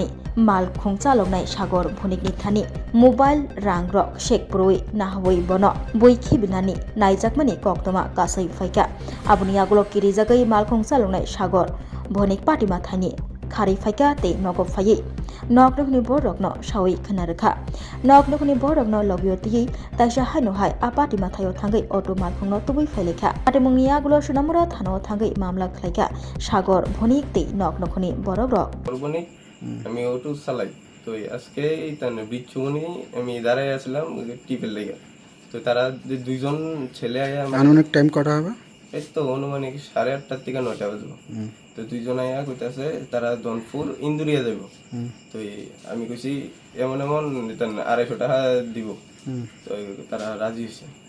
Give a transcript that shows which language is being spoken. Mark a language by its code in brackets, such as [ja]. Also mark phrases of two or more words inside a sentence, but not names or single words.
[trk] malkhung chaloknai Sagor Bhonik ni thani mobile rang rok shekproi nahwoi bono boikhi binani naijakmani koktoma kasai faika abuni agulo kiri jagai malkhung chaloknai Sagor Bhonik patima thani khari faika te nogo phai noknokni borokno sawi khana rakha noknokni borokno logyoti taisa haino hai apati mathayo thangai oto malkhungno tubui failekha atemungni agulo sunamura thano thangai mamla khlaika Sagor Bhonik te noknokni borokrok [bn] বলবনি আমি অটো চালাই তো আজকে তানে বিচ্ছুনি আমি দাঁড়ায় আসলাম টিপের লেগে তো তারা যে দুইজন ছেলে আয়া আনুমানিক টাইম কটা হবে এই তো অনুমানিক 8:30 থেকে 9টা বাজলো তো দুইজন আয়া কইতাছে তারা দনপুর ইন্দুরিয়া যাইব তো আমি কইছি এমন এমন 250 টাকা দিব তো তারা রাজি হইছে